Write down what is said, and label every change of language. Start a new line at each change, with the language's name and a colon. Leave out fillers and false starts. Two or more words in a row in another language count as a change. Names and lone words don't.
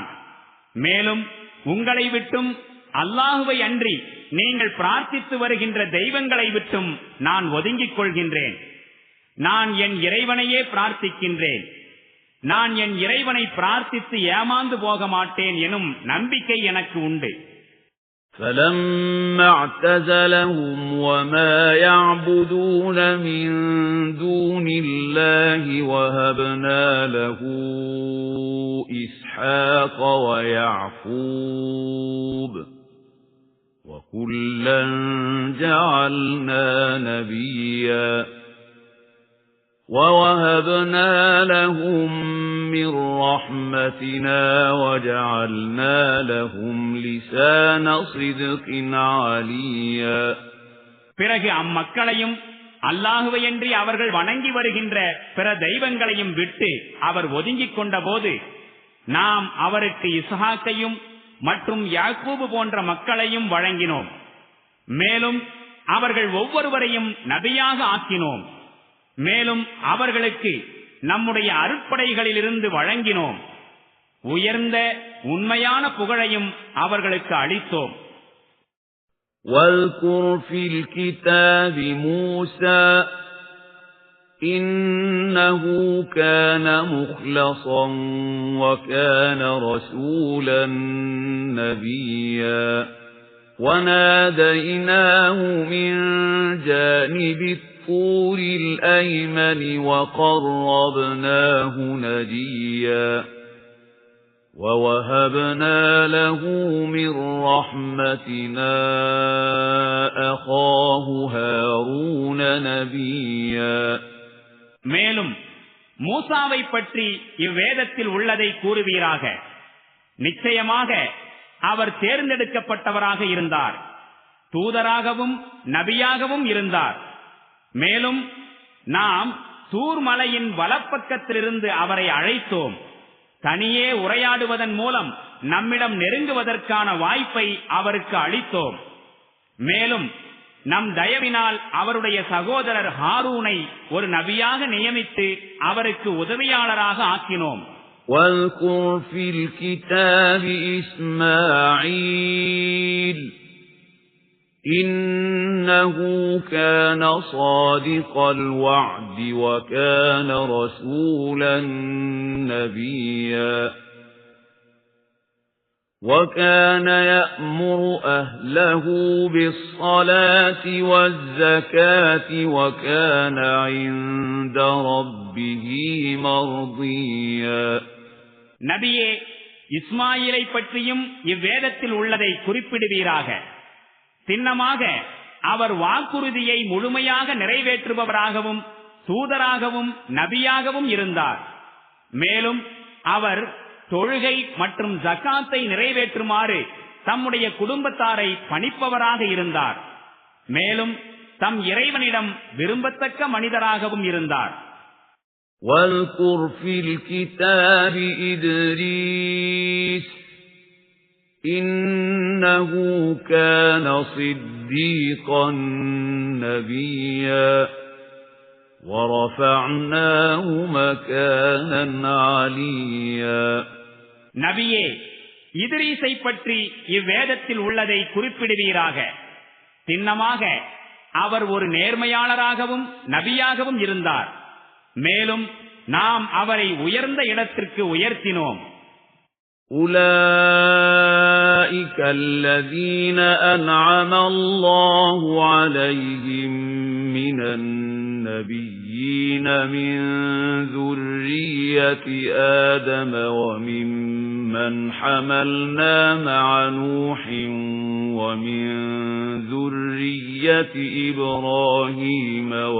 Tamil: மேலும் உங்களை விட்டும் அல்லாஹுவை அன்றி நீங்கள் பிரார்த்தித்து வருகின்ற தெய்வங்களை விட்டும் நான் ஒதுங்கிக் கொள்கின்றேன். நான் என் இறைவனையே பிரார்த்திக்கின்றேன். நான் என் இறைவனை பிரார்த்தித்து ஏமாந்து போக மாட்டேன் எனும் நம்பிக்கை எனக்கு உண்டு.
Arabic: فَلَمَّا اعْتَزَلَهُمْ وَمَا يَعْبُدُونَ مِن دُونِ اللَّهِ وَهَبْنَا لَهُ إِسْحَاقَ وَيَعْقُوبَ وَكُلًّا جَعَلْنَا نَبِيًّا وَوَهَبْنَا لَهُم مِّن رَّحْمَتِنَا وَجَعَلْنَا لَهُمْ لِسَانَ صِدْقٍ عَلِيًّا.
Tamil: பிறகு அம்மக்களையும் அல்லாஹுவையன்றி அவர்கள் வணங்கி வருகின்ற பிற தெய்வங்களையும் விட்டு அவர் ஒதுங்கிக் கொண்டபோது நாம் அவருக்கு இஸ்ஹாக்கையும் மற்றும் யாக்கூபு போன்ற மக்களையும் வழங்கினோம். மேலும் அவர்கள் ஒவ்வொருவரையும் நபியாக ஆக்கினோம். மேலும் அவர்களுக்கு நம்முடைய அருட்படைகளிலிருந்து வழங்கினோம். உயர்ந்த உண்மையான புகழையும் அவர்களுக்கு அளித்தோம்.
Arabic: وَاذْكُرْ فِي الْكِتَابِ مُوسَى إِنَّهُ كَانَ مُخْلَصًا وَكَانَ رَسُولًا نَبِيًّا وَنَادَيْنَاهُ مِنْ جَانِبِ الطُّورِ الْأَيْمَنِ وَقَرَّبْنَاهُ نَجِيًّا وَوَهَبْنَا لَهُ مِنْ رَحْمَتِنَا أَخَاهُ هَارُونَ نَبِيًّا.
Tamil: மேலும் மூசாவை பற்றி இவ்வேதத்தில் உள்ளதை கூறுவீராக. நிச்சயமாக அவர் தேர்ந்தெடுக்கப்பட்டவராக இருந்தார். தூதராகவும் நபியாகவும் இருந்தார். மேலும் நாம் தூர் மலையின் வலப்பக்கத்திலிருந்து அவரை அழைத்தோம். தனியே உரையாடுவதன் மூலம் நம்மிடம் நெருங்குவதற்கான வாய்ப்பை அவருக்கு அளித்தோம். மேலும் நம் தயவினால் அவருடைய சகோதரர் ஹாரூனை ஒரு நபியாக நியமித்து அவருக்கு உதவியாளராக ஆக்கினோம்.
Arabic: وَاذْكُرْ فِي الْكِتَابِ إِسْمَاعِيلَ إِنَّهُ كَانَ صَادِقَ الْوَعْدِ وَكَانَ رَسُولًا نَبِيًّا وَكَانَ يَأْمُرُ أَهْلَهُ بِالصَّلَاةِ وَالزَّكَاةِ وَكَانَ عِندَ رَبِّهِ مَرْضِيًّا.
Tamil: நபியே, இஸ்மாயிலை பற்றியும் இவ்வேதத்தில் உள்ளதை குறிப்பிடுவீராக. சின்னமாக அவர் வாக்குறுதியை முழுமையாக நிறைவேற்றுபவராகவும் தூதராகவும் நபியாகவும் இருந்தார். மேலும் அவர் தொழுகை மற்றும் ஜகாத்தை நிறைவேற்றுமாறு தம்முடைய குடும்பத்தாரை பணிப்பவராக இருந்தார். மேலும் தம் இறைவனிடம் விரும்பத்தக்க மனிதராகவும் இருந்தார்.
Arabic: وَاذْكُرْ فِي الْكِتَابِ إِدْرِيسَ إِنَّهُ كَانَ صِدِّيقًا نَبِيًّا وَرَفَعْنَاهُ مَكَانًا عَلِيًّا.
Tamil: நபியே, இத்ரீஸை பற்றி இவ்வேதத்தில் உள்ளதை குறிப்பிடுவீராக. சின்னமாக அவர் ஒரு நேர்மையாளராகவும் நபியாகவும் இருந்தார். மேலும் நாம் அவரை உயர்ந்த இடத்திற்கு உயர்த்தினோம்.
Arabic: أُولَئِكَ الَّذِينَ أَنْعَمَ اللَّهُ عَلَيْهِمْ مِنَ النَّبِيِّينَ مِنْ ذُرِّيَّةِ آدَمَ وَمِمَّنْ حَمَلْنَا مَعَ نُوحٍ وَمِنْ ذُرِّيَّةِ إِبْرَاهِيمَ